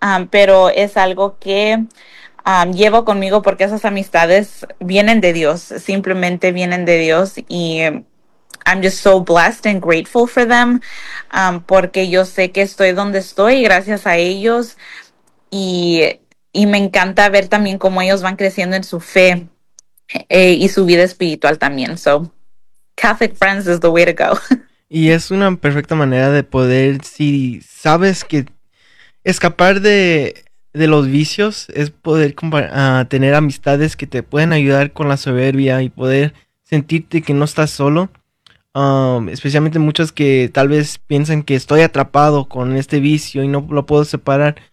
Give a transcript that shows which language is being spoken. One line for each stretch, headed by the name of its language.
Spanish: pero es algo que llevo conmigo porque esas amistades vienen de Dios, simplemente vienen de Dios y
English: I'm just so blessed and grateful for them,
Spanish: porque yo sé que estoy donde estoy gracias a ellos y me encanta ver también cómo ellos van creciendo en su fe y su vida espiritual también.
English: So, Catholic friends is the way to go.
Spanish: Y es una perfecta manera de poder, si sabes que escapar de los vicios es poder tener amistades que te pueden ayudar con la soberbia y poder sentirte que no estás solo. Especialmente muchas que tal vez piensan que estoy atrapado con este vicio y no lo puedo separar.